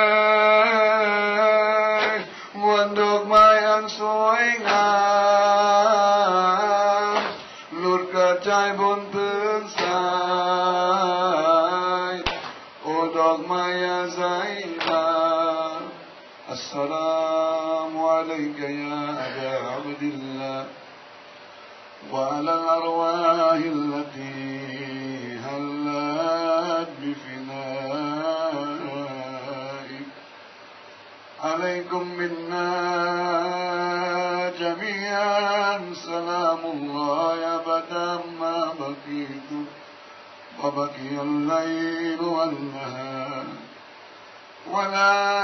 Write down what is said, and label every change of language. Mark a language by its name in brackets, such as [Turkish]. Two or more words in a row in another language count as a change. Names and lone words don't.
[Thai] ยมวลดอกไม้อันสวยงามห ลุดกระจายบนพื้นทรายโอ้ดอกไม้อาศัยนา [Arabic] السلام عليك يا أبا عبد الله وعلى الأرواح التي هلت بفنائك عليكم منا جميعا سلام الله أبدا ما بقيت وبقي الليل والنهار ولا